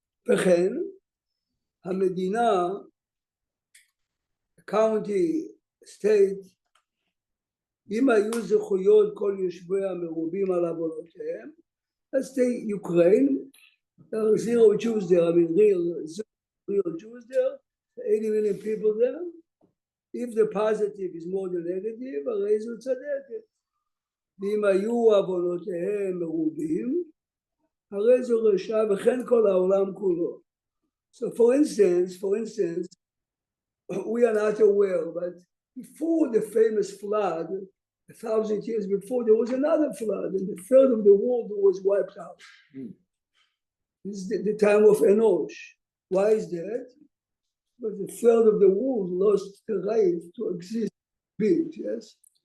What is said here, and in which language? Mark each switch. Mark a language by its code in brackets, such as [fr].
[he] וכן, המדינה, [en] county, state, [he] אם היו זכויות כל יושביה מרובים על עוונותיהם, [en] let's say Ukraine, there are 0 Jews there, I mean real Jews there, 80 million people there, if the positive is more than negative, [he] הרי זו צדקת. ואם היו עוונותיהם מרובים, הרי זו רשע וכן כל העולם כולו. [en] So for instance, we are not aware, but before the famous flood, 1,000 years before, there was another flood, and the third of the world was wiped out. This is the time of Enosh. Why is that? Because the third of the world lost the right to exist, beings, yes?